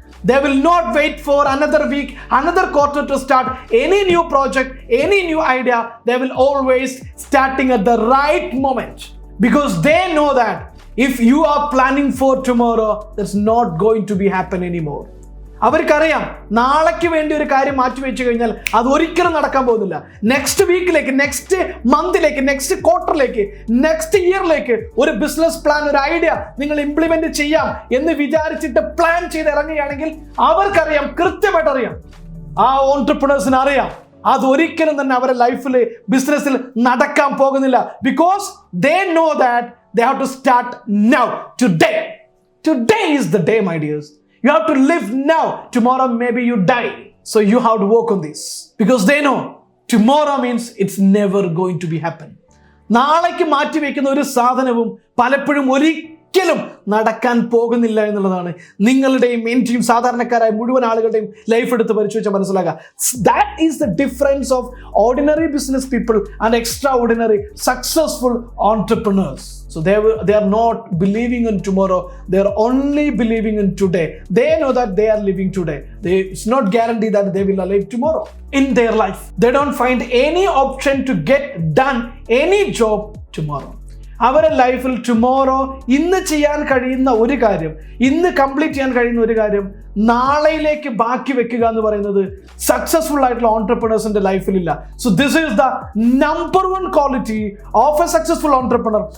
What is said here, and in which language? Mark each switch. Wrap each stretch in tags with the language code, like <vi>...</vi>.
<en>They will not wait for another week, another quarter to start any new project, any new idea. They will always starting at the right moment, because they know that if you are planning for tomorrow, that's not going to be happen anymore.</en> <ml>അവർക്കറിയാം, നാളേക്ക് വേണ്ടി ഒരു കാര്യം മാറ്റി വെച്ച് കഴിഞ്ഞാൽ അത് ഒരിക്കലും നടക്കാൻ പോകുന്നില്ല. നെക്സ്റ്റ് വീക്കിലേക്ക്, നെക്സ്റ്റ് മന്തിലേക്ക്, നെക്സ്റ്റ് ക്വാർട്ടറിലേക്ക്, നെക്സ്റ്റ് ഇയറിലേക്ക് ഒരു ബിസിനസ് പ്ലാൻ, ഒരു ഐഡിയ നിങ്ങൾ ഇംപ്ലിമെന്റ് ചെയ്യാം എന്ന് വിചാരിച്ചിട്ട് പ്ലാൻ ചെയ്ത് ഇറങ്ങുകയാണെങ്കിൽ അവർക്കറിയാം, കൃത്യമായിട്ട് അറിയാം, ആ ഓൺട്രപ്രണേഴ്സിന് അറിയാം, അത് ഒരിക്കലും തന്നെ അവരുടെ ലൈഫിൽ, ബിസിനസ്സിൽ നടക്കാൻ പോകുന്നില്ല.</ml> <en>Because they know that they have to start now. Today is the day, my dears. You have to live now. Tomorrow maybe you die. So you have to work on this. Because they know tomorrow means it's never going to be happen.</en> <ml>നാളേക്ക് മാറ്റി വെക്കുന്ന ഒരു സാധനവും പലപ്പോഴും ഒരിക്കലും നടക്കാൻ പോകുന്നില്ല എന്നുള്ളതാണ് നിങ്ങളുടെയും എന്റെയും സാധാരണക്കാരായ മുഴുവൻ ആളുകളുടെയും ലൈഫ് എടുത്ത് പരിശോധിച്ചാൽ മനസ്സിലാക്കുക.</ml> <en>That is the difference of ordinary business people and extraordinary successful entrepreneurs. So they are not believing in tomorrow. They are only believing in today. They know that they are living today. It's not guaranteed that they will live tomorrow in their life. They don't find any option to get done any job tomorrow.</en> <ml>അവരുടെ ലൈഫിൽ tomorrow, ഇന്ന് ചെയ്യാൻ കഴിയുന്ന ഒരു കാര്യം, ഇന്ന് complete ചെയ്യാൻ കഴിയുന്ന ഒരു കാര്യം നാളെയിലേക്ക് ബാക്കി വെക്കുക എന്ന് പറയുന്നത് സക്സസ്ഫുൾ ആയിട്ടുള്ള ഓൺട്രപ്രണേഴ്സിന്റെ ലൈഫിലില്ല.</ml> <en>So this is the number 1 quality of a successful entrepreneur.</en>